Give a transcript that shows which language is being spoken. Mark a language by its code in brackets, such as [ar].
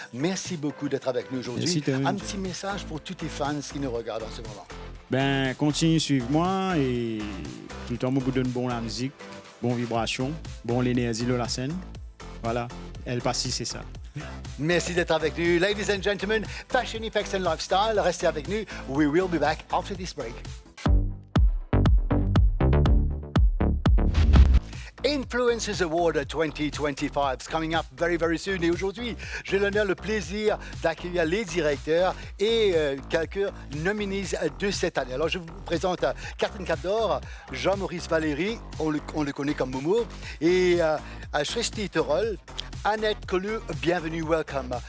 [fr] Merci beaucoup d'être avec nous aujourd'hui. Un petit message pour tous tes fans qui nous regardent en ce moment. Ben, continue à suivre moi et tout le temps, je vous donne bon la musique, bon vibration, bon l'énergie de la scène. Voilà, elle passe, c'est ça. Merci d'être avec nous. [en] Ladies and gentlemen, [fr] Fashion Effects and Lifestyle, restez avec nous. [en] We will be back after this break. Influencers Award 2025 is coming up very, very soon. [fr] Et aujourd'hui, j'ai l'honneur, le plaisir d'accueillir les directeurs et quelques nominees de cette année. Alors, je vous présente Catherine Capdor, Jean-Maurice Valéry, on le connaît comme Momo, et Shrishti Torol, Annette Collu, bienvenue, welcome.